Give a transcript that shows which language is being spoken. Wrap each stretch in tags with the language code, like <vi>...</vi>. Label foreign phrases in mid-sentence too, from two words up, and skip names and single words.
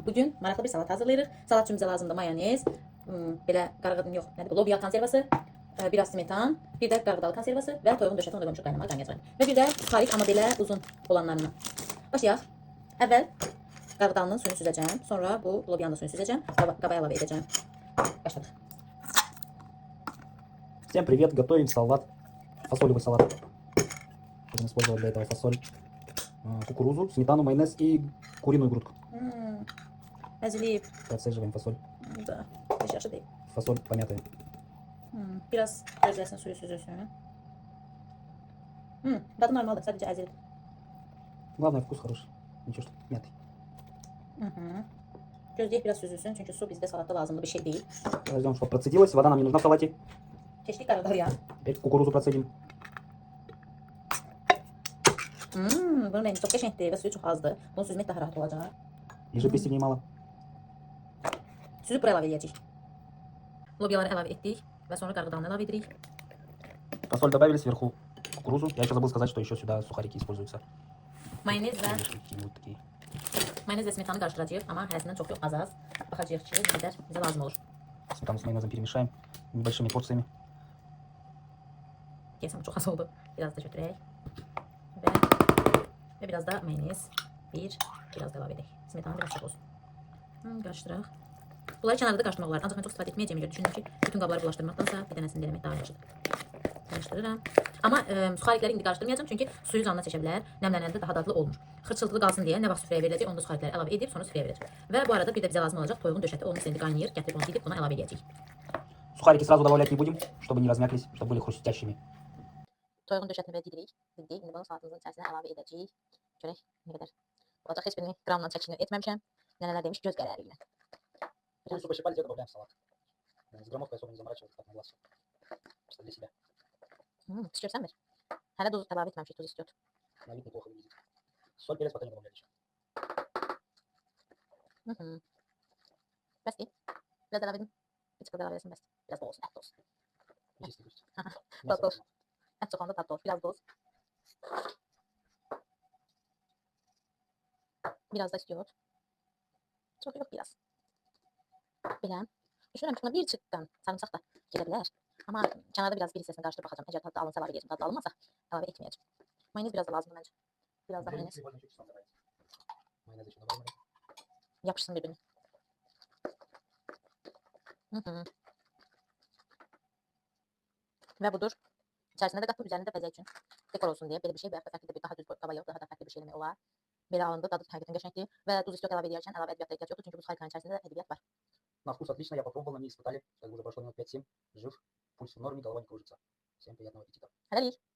<az>Bugün maraqlı bir salat hazırlayırıq. Salat üçün bizə lazımdır mayonez, belə qarğıdan yox, nədir bu? Lobya konservası, biraz smetan, bir də qarğıdalı konservası və toyuğun döşəti onu da qoymuşuq qaynamağa qaynayacağıq. Və bir də suxarik, amma belə uzun olanlarından. Başlayaq. Əvvəl qarğıdalının suyunu süzəcəm, sonra bu lobyanın da suyunu süzəcəm, qaba əlavə edəcəm. Başladıq.</az> <ru>Всем привет! Готовим салат, фасолевый салат. Будем использовать для этого фасоль, кукурузу, сметану, майонез и куриную грудку.</ru> <az>Əzilib.</az> <ru>Процеживаем фасоль.</ru> <az>Bu da heç yaxşı deyil.</az> <ru>Фасоль помятая.</ru> <az>Biraz gözləsin, suyu süzülsün. Dadı normaldır, sadəcə əzilib.</az> <ru>Главное, вкус хороший. Ничего, что мятый.</ru> <az>Gözləyək biraz süzülsün, çünki su bizdə salatda lazımlı bir şey deyil.</az> <ru>Ждем, чтобы процедилось. Вода нам не нужна в салате.</ru> <az>Keçdik qarğıdalıya.</az> <ru>Теперь кукурузу процедим.</ru> <az>Bunun rəngi çox qəşəngdir və suyu çox azdır. Bunu süzmək daha rahat olacaq.</az> <ru>И жидкости в ней мало.</ru> <az>Süzüb bura əlavə edəcəyik. Lobyaları əlavə etdik və sonra qarğıdalını əlavə edirik.</az> <ru>Фасоль добавили сверху кукурузу. Я еще забыл сказать, что еще сюда сухарики используются.</ru> <az>Mayonez</az> <ru>Вот такие.</ru> <az>və smetanı qarışdıracağıq, amma hərəsindən çox yox, az. Baxacağıq ki, nə qədər bizə lazım olur.</az> <ru>Сметану с майонезом перемешаем небольшими порциями.</ru> <az>Deyəsəm çox az oldu. Biraz da götürək. Və biraz da mayonez. Biraz da əlavə edək. Smetanı biraz çox olsun. Qarışdıraq. Bunları kənarda qarışdırmaq olar. Ancaq mən çox istifadə etməyəcəyəm görə düşündüm ki, bütün qabları bulaşdırmaqdansa bir dənəsini eləmək daha yaxşıdır. Qarışdırıram. Amma suxarikləri indi qarışdırmayacağım, çünki suyu canına çəkə bilər. Nəmlənəndə daha dadlı olmur. Xırçıltılı qalsın deyə nə vaxt süfrəyə veriləcək, onda suxarikləri əlavə edib sonra süfrəyə verilir. Və bu arada bir də bizə lazım olacaq toyuğun döşəti. Onun indi qaynayır. Gətirib onu didib buna əlavə edəcəyik.</az> <ru>Сухарики сразу добавлять не будем, чтобы не размяклись, чтобы были хрустящими.</ru> <az>Toyuğun döşətini belə didirik. Didik. İndi bunu salatamızın içərisinə əlavə edəcəyik. Görək nə qədər olacaq. Heç birini qramla çəkini etməmişəm. Nənələr demiş göz qərəri ilə.</az> <ru>Курицу пощипали, те добавляем в салат. С граммовкой особо не заморачиваться, так на глаз. Просто для себя.</ru> <tr>İstiyorsan ver.</tr> <az>Hələ duz əlavə etməmişik,</az> <tr>tuz istiyor.</tr> <ru>На вид неплохо выглядит. Соль, перец пока не добавляли еще.</ru> <az>Bəs deyil. Biraz əlavə edin. Bir çıxıb əlavə edəsin bəs. Biraz da olsun, ət olsun.</az> <ru>Чистый пусть.</ru> <az>Dad olsun. Ət çox onda dad olsun. Biraz da olsun. Biraz da istiyor.</az> <tr>Çok yok biraz. Belə.</tr> <az>Düşünürəm ki, buna bir çıqqan sarımsaq da gelə bilər. Amma kənarda biraz bir hissəsini qarışdırıb baxacağım. Əgər dadlı alınsa əlavə edəcəm. Dadlı alınmasa əlavə etməyəcəm. Mayonez biraz da lazımdır məncə. Biraz da mayonez.</az> <ru>Майонез еще добавим.</ru> <az>Yapışsın bir-birinə. Və budur. İçərisində də qatıb, üzərində bəzək üçün dekor olsun deyə belə bir şey və ya fərqli bir daha düz qaba yox, daha da fərqli bir şey eləmək olar. Belə alındı, dadı həqiqətən qəşəngdir və duz istiot əlavə edərkən əlavə ədviyyata ehtiyac yoxdur, çünki bu suxarikanın içərisində də ədviyyat var.</az> <ru>На вкус отлично, я попробовал, они испытали. Сейчас уже прошло минут 5-7. Жив, пульс в норме, голова не кружится. Всем приятного аппетита.</ru> <az>Hələlik.</az>